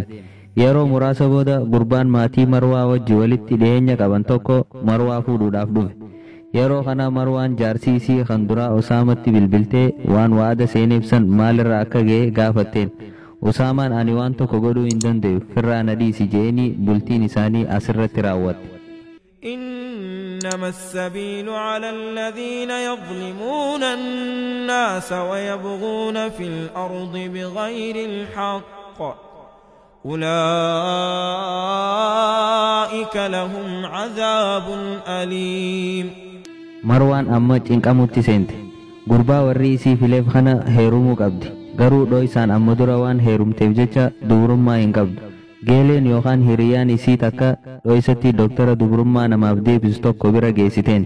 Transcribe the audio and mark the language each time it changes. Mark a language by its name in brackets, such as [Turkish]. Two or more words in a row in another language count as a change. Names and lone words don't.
[Oromo] Yeroo muraasa booda gurbaan maatii Marwaa wajji walitti dhiyeenya qaban tokko Marwaa fuudhuudhaaf dhufe. Yeroo kana Marwaan jaarsi isii kan duraa Usaamatti bilbiltee waan waada seeneefsan maalirraa akka ga'e gaafatteen. Usaamaan ani waan tokko godhuu hin danda'u firraa na dhiisi je'eenii bultiin isaanii asirratti raawwatte. [Arabic] إنما السبيل على الذين يظلمون الناس ويبغون في الأرض بغير الحق أولئك لهم عذاب أليم. [Oromo] Marwaan amma cinqamutti seente. Gurbaa warri isii fileef kana heerumuu qabdi. Garuu dho'isaan amma dura waan heerumteef jecha dubrummaa hin qabdu. Geeleen yookaan hiriyyaan isii takka dho'isatti doktara dubrummaa namaaf deebisu tokko bira geessiteen.